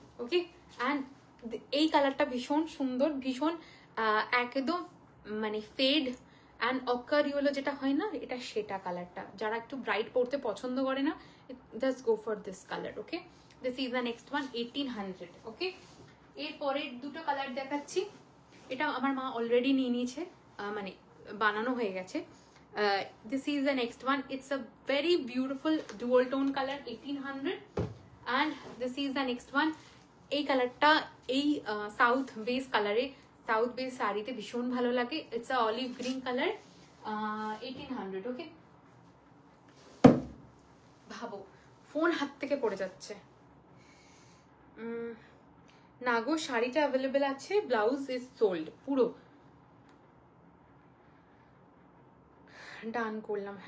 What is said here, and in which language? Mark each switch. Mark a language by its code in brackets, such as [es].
[bn] ওকে, and এই কালারটা ভীষণ সুন্দর, ভীষণ একদম মানে ফেড অ্যান্ড অকার ইয়েলো যেটা হয় না, এটা সেটা কালারটা, যারা একটু ব্রাইট পরতে পছন্দ করে না, [en] Just go for this colour. [bn] Okay, [en] this is the next one, [bn] 1800। ওকে, এরপরের দুটো কালার দেখাচ্ছি, এটা আমার মা অলরেডি নিয়ে নিয়েছে, মানে বানানো হয়ে গেছে। [en] This is the next one, it's a very beautiful dual tone color, 1800, and this is the next one। [bn] এই কালারটা এই সাউথ বেস কালারে, সাউথ বেস শাড়িতে ভীষণ ভালো লাগে, [en] it's a olive green colour, [bn] 1800। ওকে, ভাবো ফোন হাত থেকে পড়ে যাচ্ছে না গো, শাড়িটা অ্যাভেলেবেল আছে, [en] blouse is sold, [bn] পুরো ডান করলাম।